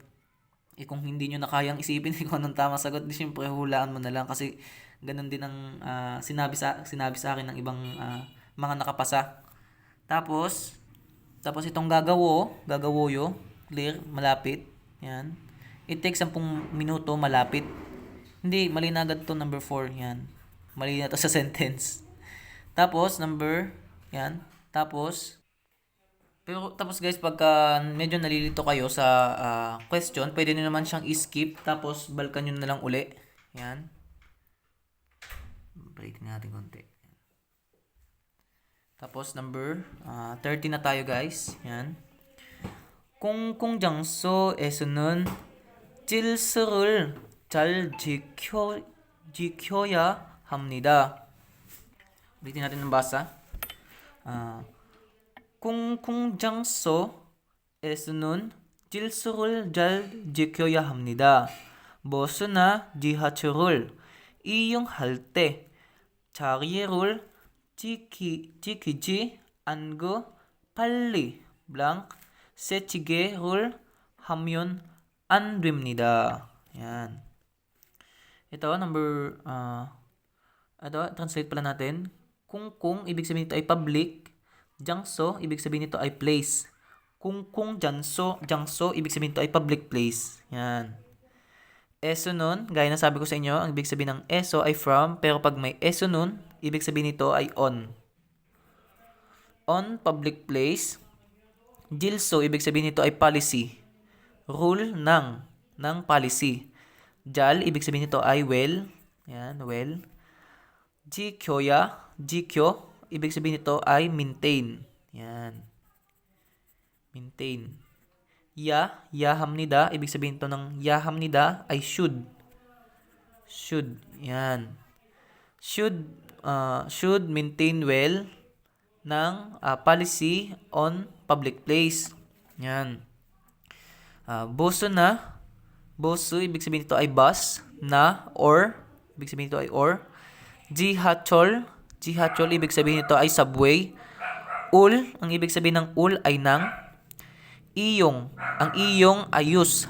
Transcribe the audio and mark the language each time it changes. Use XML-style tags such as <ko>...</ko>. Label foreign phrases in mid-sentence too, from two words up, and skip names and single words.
<tl>Kung hindi nyo na kayang isipin kung anong tamang sagot, di syempre hulaan mo na lang kasi ganun din ang sinabi sa akin ng ibang mga nakapasa. Tapos itong gagawoyo, clear, malapit. Yan.</tl> <en>It takes</en> <tl>10 minuto, malapit. Hindi, mali na agad to number 4. Yan. Mali na to sa sentence. Tapos, yan. Tapos guys, pagka medyo nalilito kayo sa question, pwede nyo naman siyang i-skip. Tapos, balikan nyo na lang uli. Yan. Break natin konti. Tapos, number 30 na tayo guys. Yan.</tl> <ko>공공장소에서는 질서를 잘 지켜야 합니다.</ko> <tl>ulitin natin ng basa.</tl> <ko>공공장소에서는 질서를 잘 지켜야 합니다. 버스나 지하철을 이용할 때 자리를 지키지 않고 빨리 blank 세치게를 하면 안 됩니다.</ko> <tl>Yan. Ito, translate pala natin. Kung ibig sabihin nito ay public. Jangso, ibig sabihin nito ay place. Kung jangso, ibig sabihin nito ay</tl> <en>public place.</en> <tl>Yan. Eso nun, gaya na sabi ko sa inyo, ang ibig sabihin ng eso ay from, pero pag may eso nun, ibig sabihin nito ay on.</tl> <en>On public place.</en> <tl>Jilso, ibig sabihin nito ay policy.</tl> <en>Rule ng policy.</en> <tl>Jal, ibig sabihin nito ay well. Yan, well. Jikyo, ibig sabihin nito ay maintain. Yan. Maintain. Yahamnida, ibig sabihin nito ng yahamnida ay should. Should. Yan.</tl> <en>Should maintain well ng policy on public place.</en> <tl>Yan. Boso, ibig sabihin nito ay bus, na, or, ibig sabihin nito ay or. Jihachol. Jihachol, ibig sabihin nito ay subway. Ul, ang ibig sabihin ng ul ay nang. Iyong, ang iyong ayus.</tl>